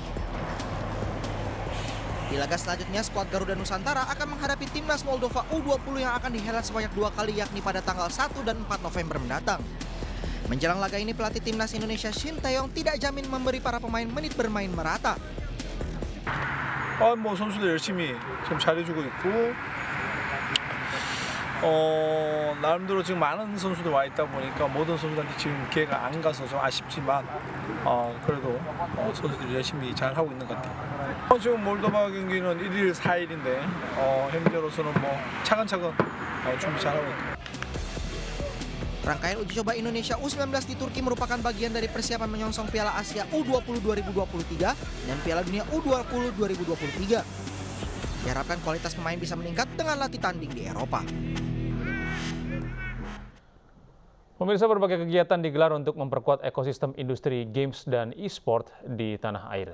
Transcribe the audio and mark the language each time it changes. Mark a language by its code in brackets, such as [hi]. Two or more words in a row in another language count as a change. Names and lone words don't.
[id] Di laga selanjutnya, skuad Garuda Nusantara akan menghadapi timnas Moldova U20 yang akan dihelat sebanyak 2 kali, yakni pada tanggal 1 dan 4 November mendatang. Menjelang laga ini, pelatih timnas Indonesia Sintayong tidak jamin memberi para pemain menit bermain merata. [ko] 선수들 열심히 좀 잘해주고 있고, 나름대로 지금 많은 선수들 와 있다 보니까 모든 선수들한테 지금 기회가 안 가서 좀 아쉽지만, 그래도 선수들이 열심히 잘 하고 있는 것 같아요. 지금 몰도바 경기는 1일 4일인데 현재로서는 뭐 차근차근 준비 잘하고 있고. [id] Rangkaian uji coba Indonesia U19 di Turki merupakan bagian dari persiapan menyongsong Piala Asia U20 2023 dan Piala Dunia U20 2023. Diharapkan kualitas pemain bisa meningkat dengan latih tanding di Eropa. Pemirsa, berbagai kegiatan digelar untuk memperkuat ekosistem industri games dan e-sport di tanah air.